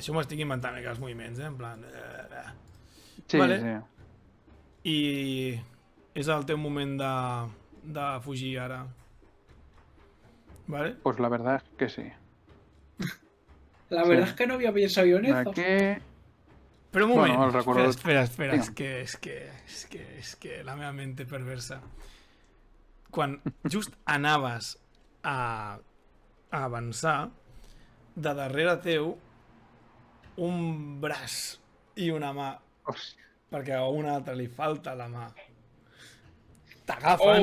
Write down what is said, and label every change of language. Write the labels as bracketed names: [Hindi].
[Catalan] Això m'ho estic inventant els moviments, en plan... Sí, vale. Sí. I és el teu moment de fugir ara. ¿Vale? [Spanish] Pues la verdad es que sí. La verdad es que no había pensado yo en eso. [Catalan] Però un moment, bueno, espera, és que la meva mente perversa. Quan just anaves a avançar, de darrere teu, un braç i una mà, perquè a una altra li falta la mà, t'agafen...